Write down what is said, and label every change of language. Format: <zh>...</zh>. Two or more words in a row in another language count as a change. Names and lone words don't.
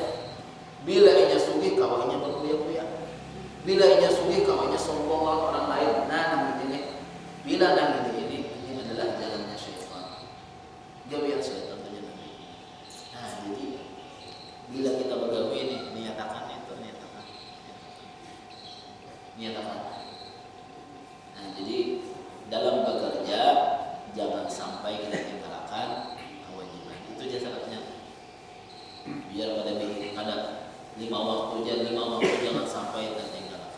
<bjn>Bila inya sugih kawinnya berkuya-kuya. Bila inya sugih kawinnya sombong orang lain. Nah, namanya ini. Bila nang ini adalah jalannya syaitan. Gawian syaitan itu jalan. Nah, jadi bila kita begawi ini niatakan.</bjn> <id>Nah, jadi dalam bekerja jangan sampai kita tinggalkan kewajiban. Itu aja syaratnya. Biar ada 5 waktu jangan sampai tertinggalkan.</id>